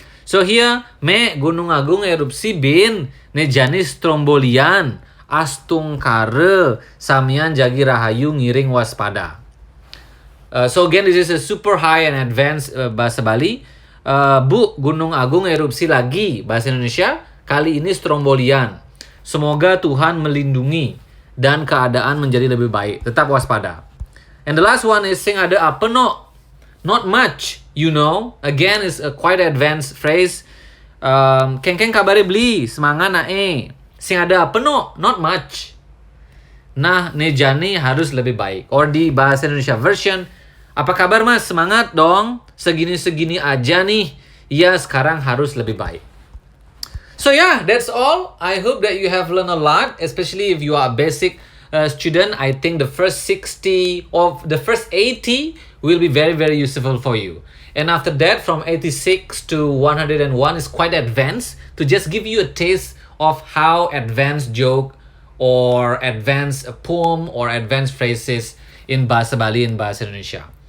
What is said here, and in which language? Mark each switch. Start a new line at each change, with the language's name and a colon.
Balinese: So here, me Gunung Agung erupsi bin, ne janis trombolian, Astungkara, samian jagi rahayu ngiring waspada.
English: So again, this is a super high and advanced Bahasa Bali.
Indonesian: Bu, Gunung Agung erupsi lagi. Bahasa Indonesia, kali ini strombolian. Semoga Tuhan melindungi dan keadaan menjadi lebih baik. Tetap waspada.
English: And the last one is
Balinese: sing ada apa no?
English: Not much, you know. Again, is a quite advanced phrase.
Balinese: Keng kabare beli, semangat nae. Sing ada apa no?
English: Not much.
Indonesian: Nah, nejani harus lebih baik. Or di Bahasa Indonesia version, apa kabar mas? Semangat dong. Segini-segini aja nih. Ya, sekarang harus lebih baik.
English: So yeah, that's all. I hope that you have learned a lot, especially if you are a basic student. I think the first 60 or the first 80 will be very, very useful for you. And after that, from 86 to 101 is quite advanced, to just give you a taste of how advanced joke or advanced poem or advanced phrases in Bahasa Bali and Bahasa Indonesia.